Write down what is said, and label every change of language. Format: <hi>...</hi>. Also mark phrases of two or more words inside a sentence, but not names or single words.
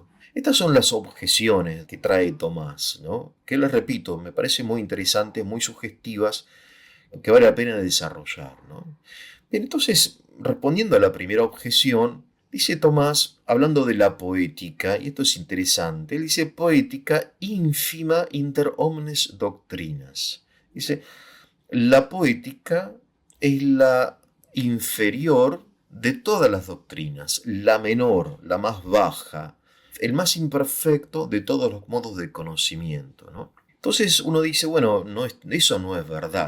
<es>Estas son las objeciones que trae Tomás, ¿no? Que les repito, me parecen muy interesantes, muy sugestivas, que vale la pena desarrollar, ¿no? Bien, entonces, respondiendo a la primera objeción, dice Tomás, hablando de la poética, y esto es interesante, él dice poética</es> <la>ínfima inter omnes doctrinas.</la> <es>Dice, la poética es la inferior de todas las doctrinas, la menor, la más baja, el más imperfecto de todos los modos de conocimiento, ¿no? Entonces uno dice, bueno, no eso no es verdad.</es>